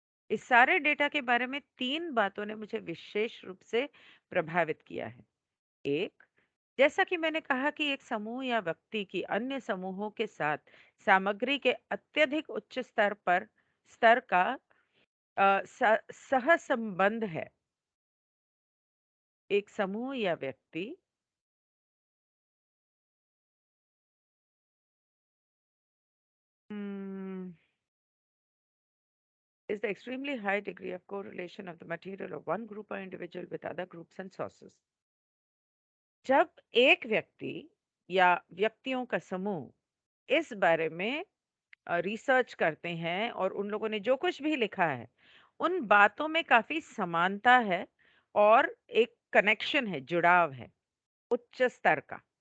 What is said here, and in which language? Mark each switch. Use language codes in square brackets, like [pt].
[hi] इस सारे डेटा के बारे में 3 बातों ने मुझे विशेष रूप से प्रभावित किया है। एक, जैसा कि मैंने कहा कि एक समूह या व्यक्ति की अन्य समूहों के साथ सामग्री के अत्यधिक उच्च स्तर का सहसंबंध है। एक समूह या व्यक्ति [en] is the extremely high degree of correlation of the material of one group or individual with other groups and sources। [hi] जब एक व्यक्ति या व्यक्तियों का समूह इस बारे में रिसर्च करते हैं और उन लोगों ने जो कुछ भी लिखा है, उन बातों में काफी समानता है और एक कनेक्शन है, जुड़ाव है, उच्च स्तर का।